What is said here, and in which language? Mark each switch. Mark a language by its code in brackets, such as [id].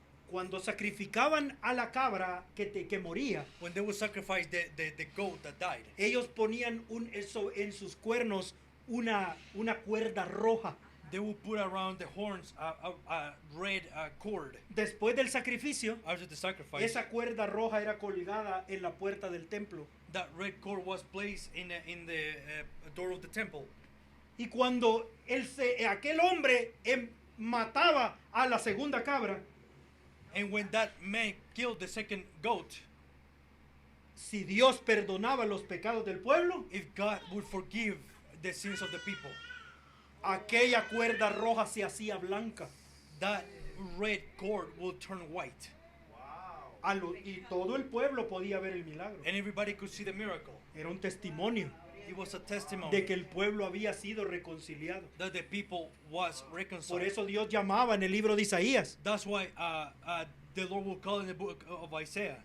[es] Cuando sacrificaban a la cabra que moría, [en] When they would sacrifice the goat that died, [es] ellos ponían en sus cuernos una cuerda roja. [en] they will put around the horns a red cord [es] Después del sacrificio, [en] after the sacrifice. [es] esa cuerda roja era colgada en la puerta del templo. [en] That red cord was placed in the door of the temple. [es] Y cuando aquel hombre mataba a la segunda cabra, [en] And when that man killed the second goat, [es] si Dios perdonaba los pecados del pueblo, [en] if God would forgive the sins of the people, [es] aquella cuerda roja se hacía blanca. [en] that red cord will turn white. [es] Y todo el pueblo podía ver el milagro. [en] And everybody could see the miracle. [es] Era un testimonio [en] It was a testimony [es] de que el pueblo había sido reconciliado. [en] that the people was [es] Por [en] reconciled. [es] eso Dios llamaba en el libro de Isaías: [en] That's why the Lord will call in the book of Isaiah,